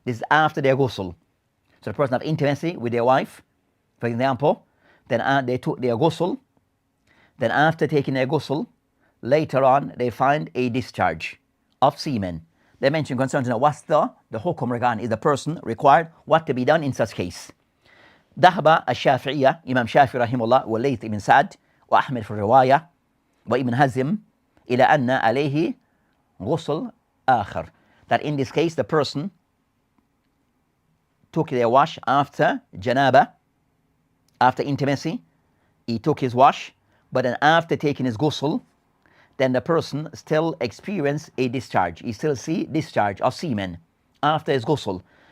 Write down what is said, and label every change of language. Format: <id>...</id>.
<en>This is after their ghusl. So the person have intimacy with their wife, for example, then they took their ghusl, then after taking their ghusl, later on they find a discharge of semen. They mention concerning what's the hukum regarding, is the person required what to be done in such case.</en> <ar>ذهب الشافعية إمام شافعي رحمه الله والليث بن سعد وأحمد في الرواية وابن هزم إلى أن عليه غسل آخر.</ar> <en>That in this case the person took their wash after janaba, after intimacy, he took his wash, but then after taking his ghusl, then the person still experienced a discharge. He still see discharge of semen after his ghusl.</en>